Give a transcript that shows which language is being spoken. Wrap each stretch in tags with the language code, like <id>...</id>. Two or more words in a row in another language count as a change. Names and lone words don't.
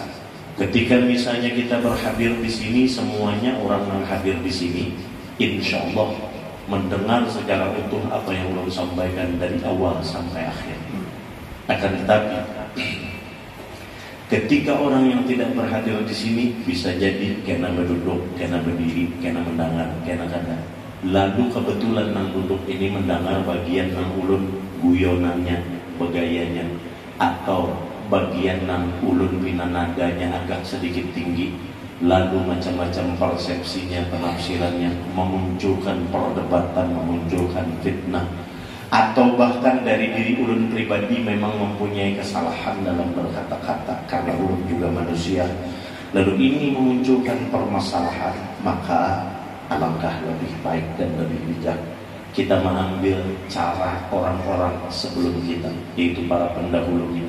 <id>Ketika misalnya kita berhadir di sini, semuanya orang yang hadir di sini,</id> <ar>إن شاء الله</ar> <id>mendengar secara utuh apa yang Allah sampaikan dari awal sampai akhir. Akan tetapi, ketika orang yang tidak berhadir di sini, bisa jadi kena berduduk, kena berdiri, kena mendengar, kena kata. Lalu kebetulan nang duduk ini mendengar bagian nang ulun guyonannya, begayanya, atau bagian nang ulun bina nadanya agak sedikit tinggi, lalu macam-macam persepsinya, penafsirannya, memunculkan perdebatan, memunculkan fitnah, atau bahkan dari diri ulun pribadi memang mempunyai kesalahan dalam berkata-kata, karena ulun juga manusia, lalu ini memunculkan permasalahan, maka alangkah lebih baik dan lebih bijak kita mengambil cara orang-orang sebelum kita, yaitu para pendahulu kita.</id>